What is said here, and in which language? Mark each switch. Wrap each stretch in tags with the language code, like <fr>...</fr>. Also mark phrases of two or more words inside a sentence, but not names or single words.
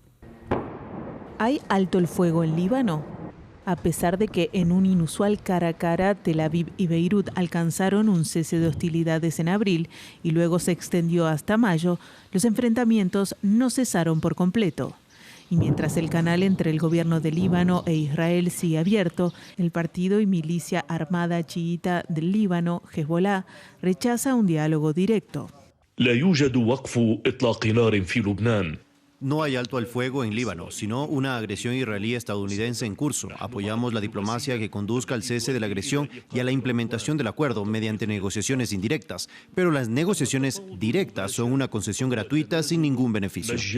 <es>¿Hay alto el fuego en Líbano? A pesar de que en un inusual cara a cara, Tel Aviv y Beirut alcanzaron un cese de hostilidades en abril y luego se extendió hasta mayo, los enfrentamientos no cesaron por completo. Y mientras el canal entre el gobierno de Líbano e Israel sigue abierto, el partido y milicia armada chiita del Líbano, Hezbollah, rechaza un diálogo directo.</es> <ar>لا يوجد وقف إطلاق نار في لبنان.</ar> <es>No hay alto al fuego en Líbano, sino una agresión israelí estadounidense en curso. Apoyamos la diplomacia que conduzca al cese de la agresión y a la implementación del acuerdo mediante negociaciones indirectas. Pero las negociaciones directas son una concesión gratuita sin ningún beneficio.</es>